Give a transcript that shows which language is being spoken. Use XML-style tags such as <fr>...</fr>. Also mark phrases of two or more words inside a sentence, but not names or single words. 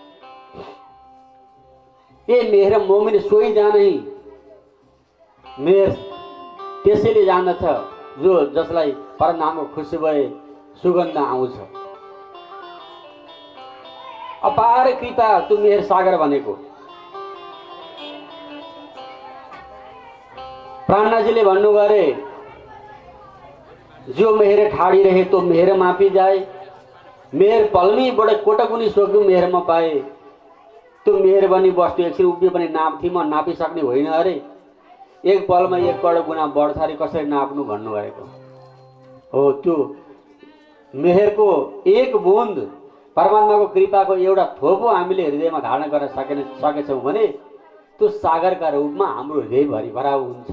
<hi>ए मेहेर मोमिन सोही जानै</hi> <ne>मेहेर त्यसैले जान्दछ जो जसलाई परमनामको खुसी भए सुगन्ध आउँछ। अपार कृपा त्यो मेहेर सागर भनेको। प्राणनाथजीले भन्नु गरे,</ne> <hi>जो मेहर ठाडी रहे तो मेहर मापी जाए, मेहर पलमी बडे कोटकुनी सोक्नु मेहरमा पाए।</hi> <ne>त्यो मेहर बनी बस्तु एकछिन उभियो भने नाप्थी म नापिसक्ने होइन अरे। एक पलमा 1 करोड गुणा बढ्छ अरे, कसरी नाप्नु भन्नुभएको हो। त्यो मेहरको एक बुन्द परमात्माको कृपाको एउटा थोपो हामीले हृदयमा धारण गर्न सकेछौँ भने त्यो सागरका रूपमा हाम्रो हृदय भरिभराउ हुन्छ।</ne>